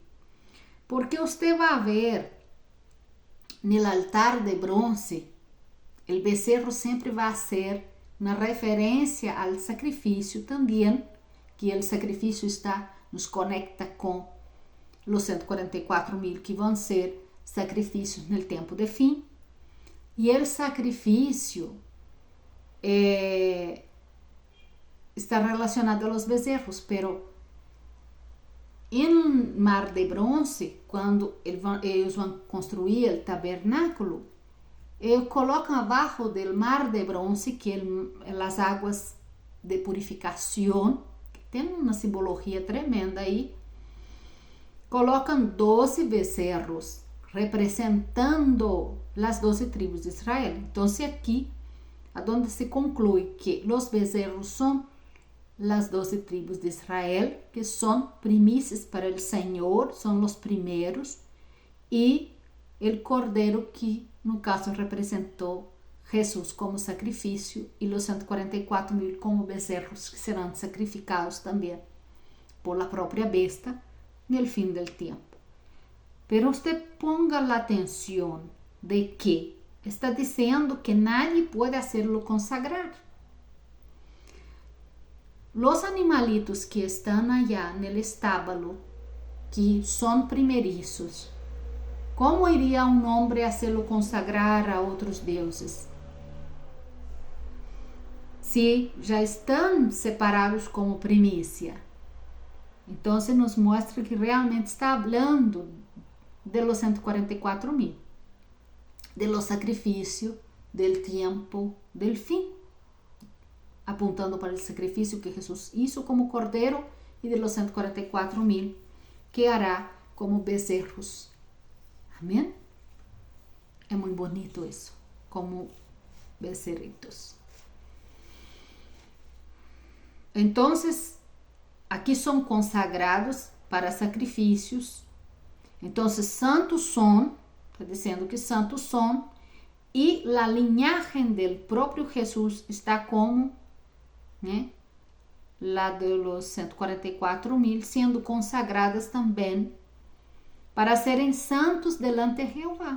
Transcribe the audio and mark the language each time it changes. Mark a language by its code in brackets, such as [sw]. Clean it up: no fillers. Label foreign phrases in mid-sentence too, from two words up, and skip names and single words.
[es] Porque usted va a ver en el altar de bronce, el becerro siempre va a ser una referencia al sacrificio también, que el sacrificio nos conecta con los 144,000 que van a ser sacrificios en el tiempo de fin. Y el sacrificio está relacionado a los becerros, pero en Mar de Bronce, [pt] quando eles vão construir [es] el tabernáculo, ellos [pt] colocam [es] abajo del Mar de Bronce, [pt] que as águas de purificação, que tem uma simbologia tremenda aí, colocam 12 becerros, representando as 12 tribos de Israel. Então, aqui [es] donde se conclui que los becerros son las 12 tribus de Israel, que son primicias para el Señor, son los primeros, [pt] e o cordeiro que, no caso, representou Jesus como sacrifício e os 144.000 como bezerros que serão sacrificados também [es] por la [pt] própria besta no fim do tempo. [es] Pero usted ponga la atención de que [pt] está dizendo [es] que nadie pode hacerlo consagrar. Los animalitos [pt] que estão allá no estábulo, que são primerizos, como iria um homem hacerlo consagrar a outros deuses? Se já estão separados como primícia. Então, nos mostra que realmente está falando [es] de los 144.000, de los sacrifícios, del tiempo, del [pt] fim, apontando para o sacrifício que Jesus hizo como cordeiro e [es] de los 144.000 que hará [pt] como bezerros. Amém? É muito bonito isso, como becerritos. Então, aqui são consagrados para sacrifícios. Então, santos são, está dizendo que santos são, e a linhagem do próprio Jesus está como, lá [es] de los 144.000, [pt] sendo consagradas também para serem santos delante de Jeová.